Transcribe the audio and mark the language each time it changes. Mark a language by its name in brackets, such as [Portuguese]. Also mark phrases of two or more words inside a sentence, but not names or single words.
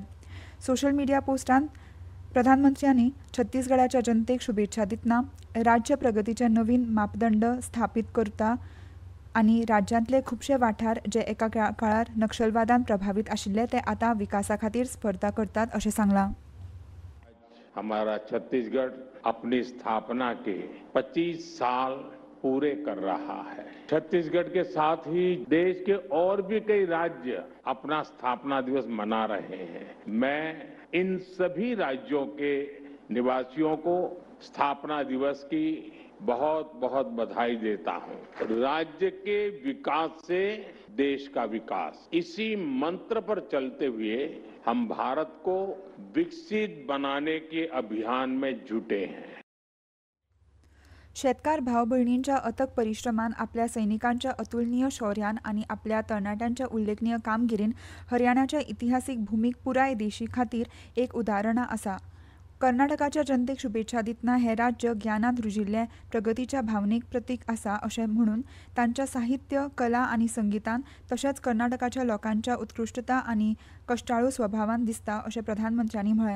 [Konkani] सोशल मिडिया पोस्टांत प्रधानमंत्र्यांनी छत्तीसगडाच्या जनतेक शुभेच्छा दितना राज्य प्रगतीचे नवीन मापदंड स्थापीत करता आनी राज्यांतले खुबशे वाठार जे एका काळार नक्षलवादान प्रभावित आशिल्ले ते आतां विकासा खातीर स्पर्धा करतात अशें सांगलां. [Hindi] हमारा छत्तीसगढ़ अपनी स्थापना के 25 साल पूरे कर रहा है. छत्तीसगढ़ के साथ ही देश के और भी कई राज्य अपना स्थापना दिवस मना रहे हैं. मैं इन सभी राज्यों के निवासियों को स्थापना दिवस की बहुत बहुत बधाई देता हूं. राज्य के विकास से देश का विकास, इसी मंत्र पर चलते हुए हम भारत को विकसित बनाने के अभियान में जुटे हैं. [Konkani] शेतकार भाव भयणींच्या अथक परिश्रमान, आपल्या सैनिकांच्या अतुलनीय शौर्यान आनी आपल्या तरणाट्यांच्या उल्लेखनीय कामगिरीन हरियाणाच्या इतिहासीक भूमीक पुराय देशी खातीर एक उदाहरण आसा. कर्नाटकाच्या जनतेक शुभेच्छा दितना हे राज्य ज्ञानांत रुजिल्ले प्रगतीच्या भावनेक प्रतीक आसा अशें म्हणून तांच्या साहित्य, कला आनी संगीतान तशेंच कर्नाटकाच्या लोकांच्या उत्कृश्टता आनी कश्टाळू स्वभावान दिसता अशें प्रधानमंत्र्यांनी म्हळें.